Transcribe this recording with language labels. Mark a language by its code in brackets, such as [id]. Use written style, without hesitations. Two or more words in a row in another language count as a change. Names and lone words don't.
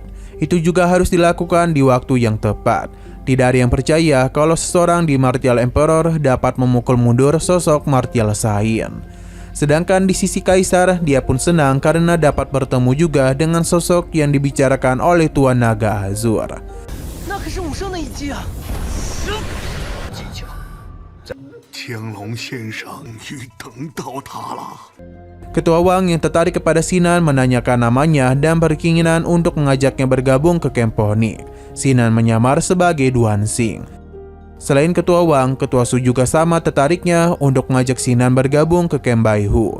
[id] Itu juga harus dilakukan di waktu yang tepat. Tidak ada yang percaya kalau seseorang di [en] Martial Emperor [id] dapat memukul mundur sosok [en] Martial Sain. [id] Sedangkan di sisi Kaisar, dia pun senang karena dapat bertemu juga dengan sosok yang dibicarakan oleh Tuan Naga Azur. [zh] 那可是武圣的一击啊！天龙先生已等到他了。 [id] Ketua Wang yang tertarik kepada Sinan menanyakan namanya dan berkeinginan untuk mengajaknya bergabung ke Kemponik. Sinan menyamar sebagai Duan Xing. Selain Ketua Wang, Ketua Su juga sama tertariknya untuk mengajak Sinan bergabung ke Kem Baihu.